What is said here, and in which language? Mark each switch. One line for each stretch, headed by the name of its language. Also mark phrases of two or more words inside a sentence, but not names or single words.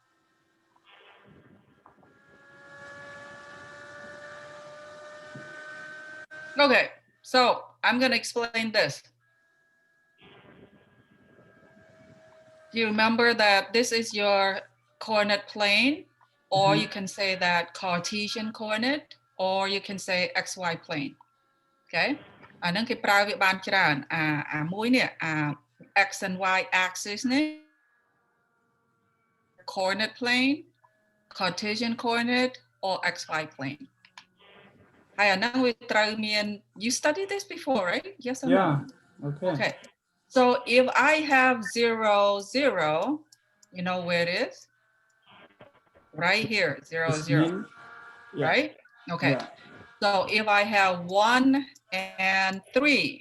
English: Okay, so I'm going to explain this. Do you remember that this is your coordinate plane, or you can say that Cartesian coordinate, or you can say XY plane. Okay?
Khmer: អានឹងគេប្រើវាបានច្រើនអាមួយនេះ
English: X and Y axis នេះ coordinate plane, Cartesian coordinate, or XY plane.
Khmer: ហើយអានឹងវាត្រូវមាន
English: you studied this before, right? Yes or no? Okay. So if I have 0, 0, you know where it is? Right here, 0, 0. Yeah. Right? Okay. Yeah. So if I have 1 and 3.